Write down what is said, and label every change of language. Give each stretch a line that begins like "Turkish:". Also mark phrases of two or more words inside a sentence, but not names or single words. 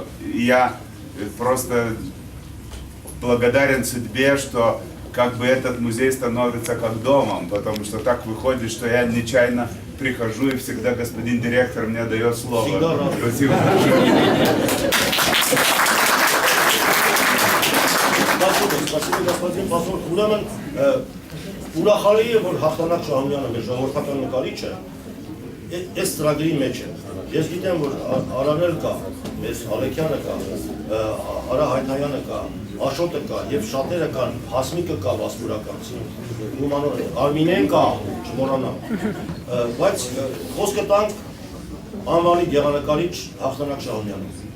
Russian: И я просто благодарен судьбе, что как бы этот музей становится как домом, потому что так выходит, что я нечаянно прихожу и всегда господин директор мне дает слово. Спасибо большое. Спасибо, господин посол.
Armenian: Ուրեմն ուրախալի է, որ Հաղթանակ Շահումյանը մեր ժողովրդական նկարիչ է, այս ծրագրի մեջ է։ Ես գիտեմ, որ Արանել կա, ես Ալեքյանը կա, Արա Հայթայանը կա, Աշոտը կա, եւ շատերը կան, Հասմիկը կա, Վասպուրականցի, Արմինեն կա, չմոռանամ։ Բայց խոսքը տանք անվանի գեղանկարիչ Հաղթանակ Շահումյանին։